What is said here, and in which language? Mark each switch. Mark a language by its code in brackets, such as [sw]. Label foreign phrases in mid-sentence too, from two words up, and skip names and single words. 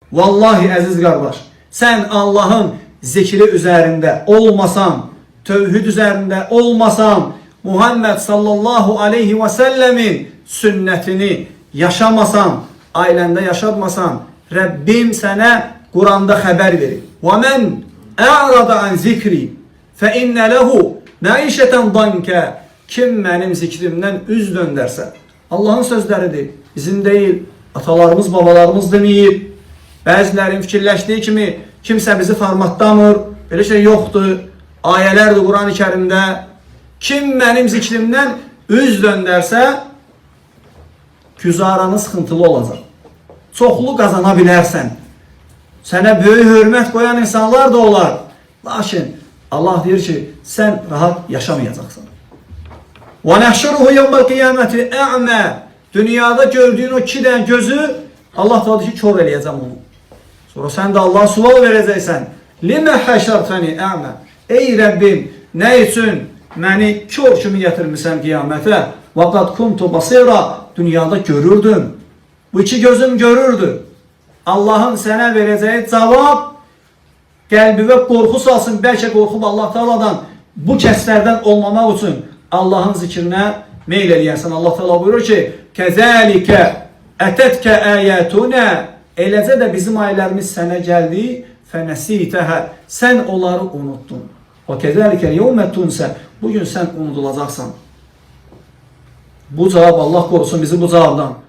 [az] Vallahi əziz qardaş, sən Allahın zikri üzərində olmasan, tövhid üzərində olmasan, Muhammed [ar] صلى الله عليه وسلم [az] sünnətini yaşamasan, ailəndə yaşatmasan, Rəbbim sənə Quranda xəbər verir. [ar] وَمَنْ أَعْرَضَ عَنْ ذِكْرِ فَإِنَّ لَهُ مَعِيشَةً ضَنْكَ [az] Kim mənim zikrimdən üz döndərsə, Allahın sözləridir, bizim deyil, atalarımız, babalarımız deməyib. Bəzilərin fikirləşdiyi kimi kimsə bizi formatlamır, belə şey yoxdur. Ayələrdir Quran-ı Kərimdə. Kim mənim zikrimdən üz döndərsə, güzaranı sıxıntılı olacaq. Çoxlu qazana bilərsən. Sənə böyük hörmət qoyan insanlar da olar. Lakin Allah deyir ki, sən rahat yaşamayacaqsan. [ar] وَنَحْشُرُهُ يَوْمَ الْقِيَامَةِ اَعْمَى [az] Dünyada gördüyün o iki dənə gözü Allah da ki, kör eləyəcəm onu. Sonra sən də Allah'a sual verəcəksən. [ar] لِمَا حَشَرْتَنِ اَعْمَى [az] Ey Rəbbim, nə üçün məni kör kimi gətirmişsən qiyamətə? [ar] وَقَدْ كُنْتُ بَصِيرًا [az] Dünyada görürdüm. Bu iki gözüm görürdü. Allah'ın sənə verəcəyi cavab qəlbivə qorxu salsın. Bəlkə qorxub Allah Teala'dan bu kəslərdən olmamaq üçün Allah'ın zikrinə meyl eləyəsən. Allah Teala buyurur ki, [ar] كَذَٰلِكَ اَتَتْكَ آيَاتُنَا [az] Eləcə də bizim ayələrimiz sənə gəldi. فَنَسِيتَهَا Sən onları unuttun. [ar] وَكَذَٰلِكَ الْيَوْمَ تُنْسَ [az] Bugün sən unudulacaqsan. Bu cavab Allah korusun bizi bu cavabdan.